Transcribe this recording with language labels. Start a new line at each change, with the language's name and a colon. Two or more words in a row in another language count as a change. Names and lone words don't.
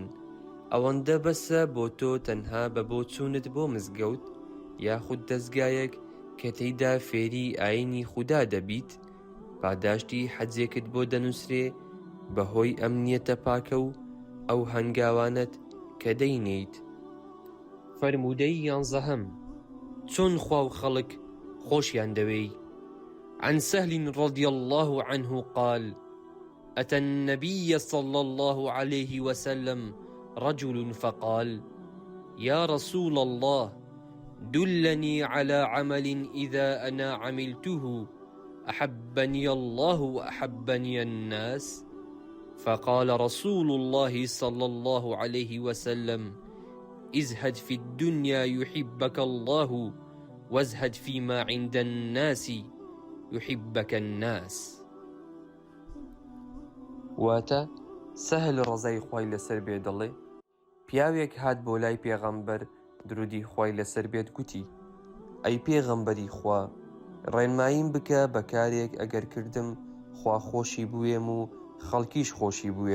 Central Kurdish: ئەوەندە بەسە بۆ تۆ تەنها بە بۆ چوونت بۆ مزگەوت یاخود دەستگایەک کە تێیدا فێری ئاینی خودا دەبیت پاداشتی حەجێکت بۆ دەنووسرێ بەهۆی ئەم نیەتە پاکە و ئەو هەنگاوانت کە دەینیت. فەرموودەی 11 چۆن خوا و خەڵک خۆشیان دەوێی.
Arabic: عن سهل رضي الله عنه قال أتى النبي صلى الله عليه وسلم رجل فقال يا رسول الله دلني على عمل إذا أنا عملته أحبني الله وأحبني الناس. فقال رسول الله صلى الله عليه وسلم ازهد في الدنيا يحبك الله وازهد فيما عند الناس يحبك الناس.
Central Kurdish: واتە سەهل ڕەزای خوای لەسەر بێ دەڵێ پیاوێک هات بۆ لای پێغەمبەر درودی خوای لەسەر بێت گوتی ئەی پێغەمبەری خوا ڕێنماییم بکە بە کارێک ئەگەر کردم خوا خۆشی بووێم و خەڵکیش خۆشی بووێم.